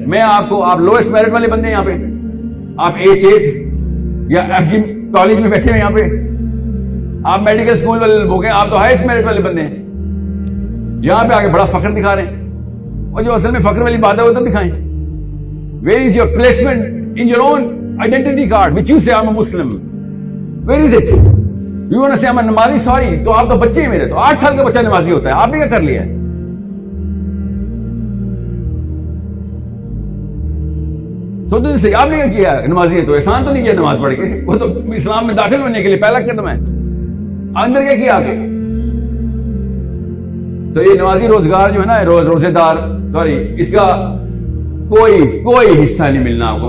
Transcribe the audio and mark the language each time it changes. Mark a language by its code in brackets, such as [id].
[ur] میں آپ کو, آپ لوئسٹ میرٹ والے بندے ہیں یہاں پہ, آپ H8 یا FG کالج میں بیٹھے ہوئے یہاں پہ, آپ میڈیکل اسکول والے ہو گئے, آپ تو ہائیسٹ میرٹ والے بندے ہیں. یہاں پہ آگے بڑا فخر دکھا رہے ہیں, اور جو اصل میں فخر والی بات ہے وہ تو دکھائیں. [en] Where is your placement in your own identity card which you say I'm a Muslim? Where is it? You want to say I'm a نمازی? [ur] Sorry, تو آپ تو بچے ہیں میرے, تو 8 سال کا بچہ نمازی ہوتا ہے, آپ نے کیا کر لیا ہے؟ سوچو سے آپ نے کیا کیا نمازی ہے, تو احسان تو نہیں کیا نماز پڑھ کے, وہ تو اسلام میں داخل ہونے کے لیے پہلا قدم ہے. اندر کیا کیا آگے؟ تو یہ نمازی روزگار جو ہے نا, روزے دار, سوری, اس کا کوئی حصہ نہیں ملنا آپ کو.